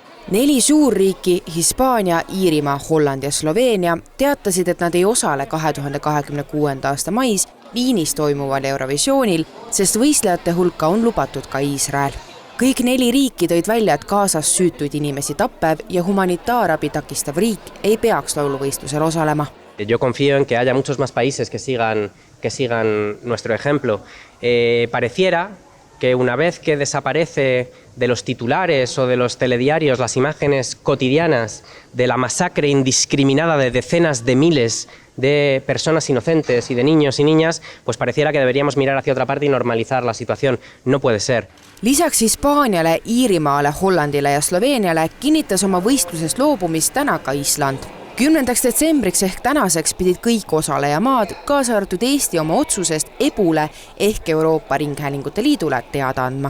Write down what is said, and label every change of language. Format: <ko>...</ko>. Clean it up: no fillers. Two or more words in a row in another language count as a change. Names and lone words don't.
<et>4 suurriiki, Hispaania, Iirimaa, Holland ja Sloveenia teatasid, et nad ei osale 2026. aasta mais Viinis toimuval Eurovisioonil, sest võistlejate hulka on lubatud ka Iisrael. Kõik 4 riiki tõid välja, et kaasas süütuid inimesi tappev ja humanitaarabi takistav riik ei peaks lauluvõistlusel osalema.</et> <es>Yo confío en que haya muchos más países que sigan nuestro ejemplo. Pareciera que una vez que desaparece de los titulares o de los telediarios las imágenes cotidianas de la masacre indiscriminada de decenas de miles de personas inocentes y de niños y niñas, pues pareciera que deberíamos mirar hacia otra parte y normalizar la situación. No puede ser.</es> <et>Lisaks Hispaaniale, Iirimaale, Hollandile ja Sloveeniale kinnitas oma võistlusest loobumist täna ka Island. 10. detsembriks ehk tänaseks pidid kõik osalejamaad, kaasa arvatud Eesti oma otsusest EBU-le ehk Euroopa Ringhäälingute Liidule teada andma.</et>